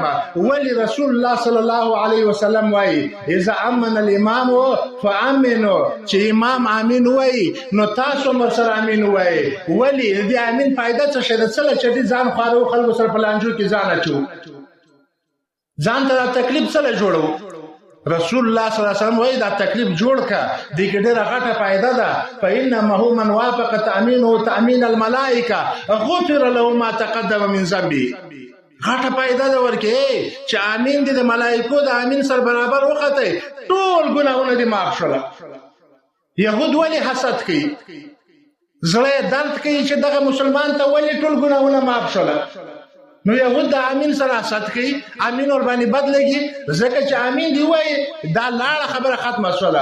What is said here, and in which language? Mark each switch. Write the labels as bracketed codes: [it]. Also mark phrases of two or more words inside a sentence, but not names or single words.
[ps] ولی [ar] رسول الله صلی الله علیه وسلم [ps] وایي [ar] اذا امن الامام فامنوا، [ps] چې امام امین وایي نو تاسو هم ورسره امین وایي. ولی د دې امین فایده څه شی ده؟ څه چې ځان خوارو خلکو سره په لانجو کې ځان اچو، ځان ته دا تکلیف څه جوړو. [ar] رسول الله صلی الله علیه وسلم [ps] وایي دا تکلیف جوړ کا، دې کې ډېره غټه فایده ده. [ar] فانه من وافق تامینه تامین الملائکه غفر له ما تقدم من ذنبه. [ps] غټه پیدا ده ورکې چې امین دې د ملائکو د امین سره برابر وخته، ټول ګناهونه دې معاف شول. يهود ولی حسد کوي، زړه درد کوي چې دغه مسلمان ته ولی ټول ګناهونه معاف شول. نو يهود د امین سره حسد کوي، امین ور باندې بدلږي، ځکه چې امین دی وایي دا لاړه خبره ختمه شوله.